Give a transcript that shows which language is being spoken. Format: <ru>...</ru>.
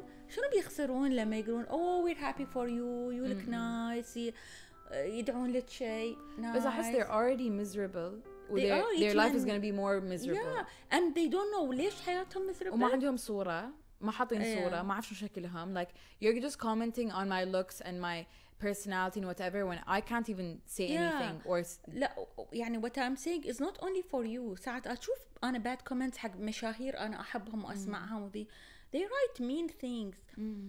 <ar>شنو بيخسرون لما يقولون</ar> <en>we're happy for you, you look nice,</en> <ar>يدعون لك شيء nice.</ar> <en>But I guess they're already miserable. Their life is going to be more miserable. Yeah, and they don't know</en> <ar>ليش حياتهم</ar> <en>miserable.</en> <ar>وما عندهم صورة, ما حاطين صورة, ما عارف شو شكلهم.</ar> <en>Like you're just commenting on my looks and my personality and whatever when I can't even say anything or</en> <ar>لا يعني</ar> <en>what I'm saying is not only for you.</en> <ar>ساعات أشوف أنا</ar> <en>bad comments</en> <ar>حق مشاهير أنا أحبهم وأسمعهم وذي</ar> <en>they write mean things.</en>